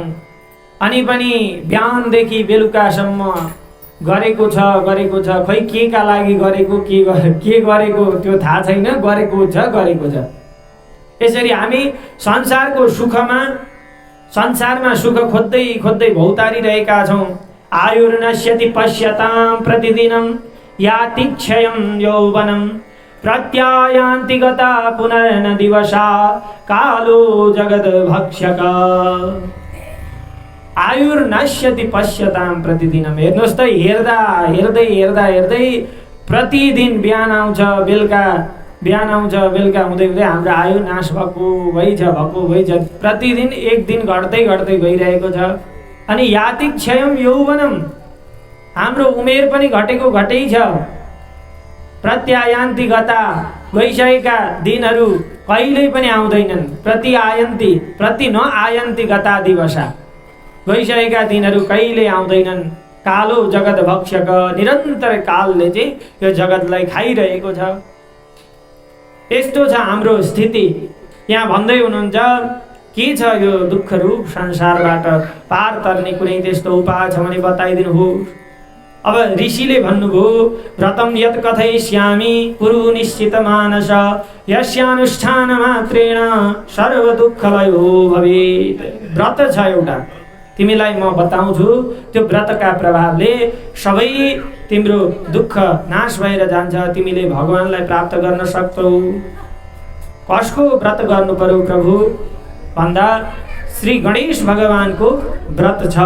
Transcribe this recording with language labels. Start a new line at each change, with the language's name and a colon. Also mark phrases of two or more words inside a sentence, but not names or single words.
Nepali: अनि पनि बिहानदेखि बेलुकासम्म गरेको छ, खै के का लागि गरेको, के गरेको त्यो थाहा छैन, गरेको छ। यसरी हामी संसारमा सुख खोज्दै खोज्दै भौतारिरहेका छौँ।
Sanskrit: आयुर्नश्यति पश्यतां प्रतिदिनं याति क्षयं यौवनं प्रत्यायान्ति गता पुनर्न दिवसा कालो जगद भक्षक। आयुर्नश्यति पश्यतां प्रतिदिनं।
Nepali: हेर्नुहोस् त, हेर्दै प्रतिदिन बिहान आउँछ बेलुका हुँदै हाम्रो आयु नाश भएको भइछ। प्रतिदिन एक दिन घट्दै गइरहेको छ।
Sanskrit: अनि याति क्षयम यौवनम,
Nepali: हाम्रो उमेर पनि घटै छ।
Sanskrit: प्रत्यायान्ति गता,
Nepali: गइसकेका दिनहरू कहिल्यै पनि आउँदैनन्।
Sanskrit: प्रति न आयन्ति गता दिवसा,
Nepali: गइसकेका दिनहरू कहिले आउँदैनन्।
Sanskrit: कालो जगत भक्षक,
Nepali: निरन्तर कालले चाहिँ यो जगतलाई खाइरहेको छ। यस्तो छ हाम्रो स्थिति। यहाँ भन्दै हुनुहुन्छ के छ यो दुःख रूप संसारबाट पार तर्ने कुनै त्यस्तो उपाय छ भने बताइदिनुहोस्। अब ऋषिले भन्नुभयो,
Sanskrit: व्रतम यत् कथयिष्यामि कुरु निश्चित मानस यस्यानुष्ठान मात्रेण सर्व दुःखलयो भवेत्।
Nepali: व्रत छ एउटा, तिमीलाई म बताउँछु। त्यो व्रतका प्रभावले सबै तिम्रो दुःख नाश भएर जान्छ। तिमीले भगवानलाई प्राप्त गर्न सक्छौ। कसको व्रत गर्नु पर्यो प्रभु भन्दा श्री गणेश भगवानको व्रत छ।